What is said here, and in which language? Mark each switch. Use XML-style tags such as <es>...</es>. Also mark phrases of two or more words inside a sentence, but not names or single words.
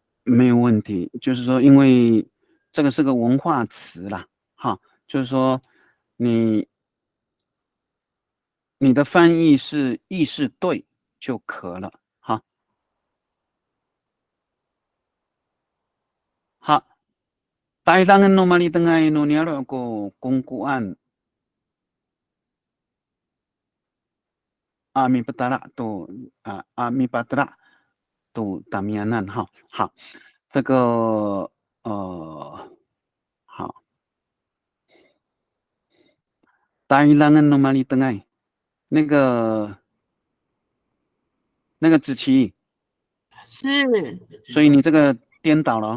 <zh>没有问题，就是说，因为这个是个文化词啦，哈，就是说你的翻译是意识对就可了，哈。</zh> <ami>好。Kailangan numalita nga inuniaro ko kungkuan mi patara to mi patara to damianan</ami> <zh>哈，好，这个</zh> <ami>好 ，Kailangan numalita nga 那个子琪</ami> <zh>是，所以你这个颠倒了。</zh>